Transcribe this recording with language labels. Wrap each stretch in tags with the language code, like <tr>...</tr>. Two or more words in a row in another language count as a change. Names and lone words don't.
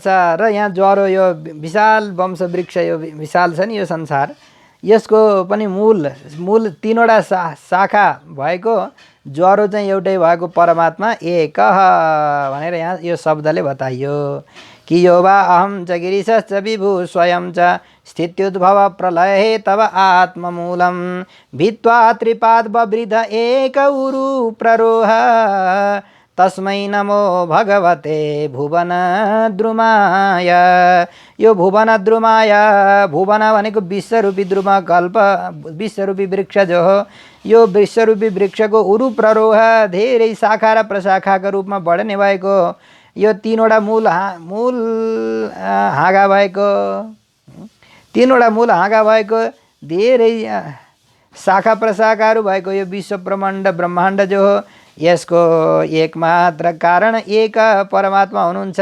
<ne>र यहाँ ज्वरो यो विशाल वंशवृक्ष, यो विशाल छ नि यो संसार, यसको पनि मूल 3वटा शाखा भएको ज्वरो चाहिँ एउटै भएको परमात्मा एक भनेर यहाँ यो शब्दले बताइयो कि यो</ne> <sa>वा अहम च गिरिशश्च विभु स्वयं च स्थित्युद्भव प्रलय तव आत्ममूलं भित्वा त्रिपाद बवृध एक उरु प्ररोह तस्मै नमो भगवते भुवन द्रुमाय।</sa> <ne>यो</ne> <sa>भुवन द्रुमाय,</sa> <ne>भुवन भनेको विश्वरूपी द्रुम कल्प, विश्वरूपी वृक्ष जो हो, यो विश्वरूपी वृक्षको</ne> <sa>उरु प्ररोह</sa> <ne>धेरै शाखा र प्रशाखाका रूपमा बढ्ने भएको, यो 3वटा मूल हाँगा भएको, 3वटा मूल हाँगा भएको, धेरै शाखा प्रशाखाहरू भएको यो विश्व ब्रह्माण्ड जो हो, यसको एकमात्र कारण एक परमात्मा हुनुहुन्छ।</ne>